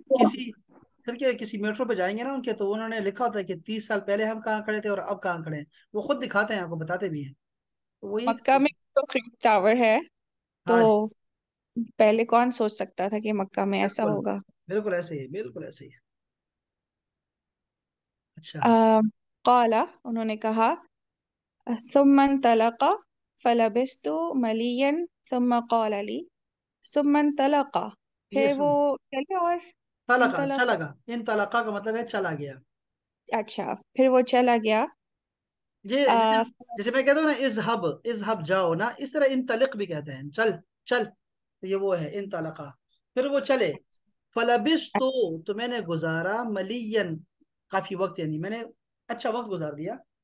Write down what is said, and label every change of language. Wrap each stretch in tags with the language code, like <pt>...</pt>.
<ur>کسی پھر کے کسی میٹرو پہ جائیں گے نا ان کے، تو انہوں نے لکھا ہوتا ہے کہ 30 سال پہلے ہم کہاں کھڑے تھے اور اب کہاں کھڑے ہیں. وہ خود دکھاتے ہیں، آپ کو بتاتے بھی ہیں. تو وہی. مکہ میں جو کلک ٹاور ہے، تو ہاں پہلے کون سوچ سکتا تھا کہ مکہ میں ایسا بالکل، ہوگا. بالکل ایسے ہی، بالکل ایسے ہی. اچھا.</ur> <ar>قال،</ar> <ur>انہوں نے کہا،</ur> <ar>ثم انطلق فلبثت مليا ثم قال لي ثم انطلق.</ar> <ur>یہ پھر وہ سن، چلے اور</ur> <ar>طلقہ انطلق.</ar> <ur>چلا گا، ان طلقہ کا مطلب ہے چلا گیا. اچھا، پھر وہ چلا گیا. یہ جیسے آ، جیسے میں کہتا ہوں نا اذهب، اذهب جاؤ نا، اس طرح انطلق بھی کہتے ہیں، چل چل. تو یہ وہ ہے انطلقہ. پھر وہ چلے. فلبثت، تو میں نے گزارا ملین، کافی وقت، یعنی میں نے اچھا وقت گزار دیا.</ur>